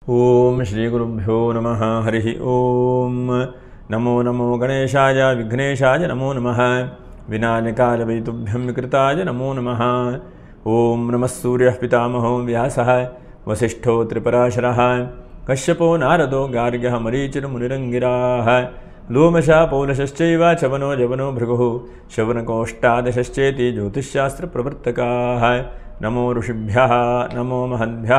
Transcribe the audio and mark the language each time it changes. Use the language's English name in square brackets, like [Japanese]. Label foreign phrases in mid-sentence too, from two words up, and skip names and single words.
[Sanskrit] ಓಂ ಶ್ರೀ ಗುರುಭ್ಯೋ ನಮಃ ಹರಿ ಓಂ ನಮೋ ನಮೋ ಗಣೇಶಾಯ ವಿಘ್ನೇಶಾಯ ನಮೋ ನಮಃ ವಿನಾಯಕಾಯ ವೈತುಭ್ಯಂ ವಿಕೃತಾಯ ನಮೋ ನಮಃ ಓಂ ನಮಃ ಸೂರ್ಯಃ ಪಿತಾಮಹೋ ವ್ಯಾಸಃ ವಸಿಷ್ಠೋ ತ್ರಿಪರಾಶರಃ ಕಶ್ಯಪೋ ನಾರದೋ ಗಾರ್ಗ್ಯಃ ಮರೀಚಿರ್ಮುನಿರಂಗಿರಾಃ ಲೋಮಶಾ ಪೌಲಶಶ್ಚೈವ ಚವನೋ ಜವನೋ ಭೃಗುಃ ಶವನಕೋಷ್ಟಾದಶಶ್ಚೇತಿ ಜ್ಯೋತಿಷ್ಶಾಸ್ತ್ರಪ್ರವರ್ತಕಾಃ ನಮೋ ಋಷಿಭ್ಯಃ ನಮೋ ಮಹದ್ಭ್ಯಃ.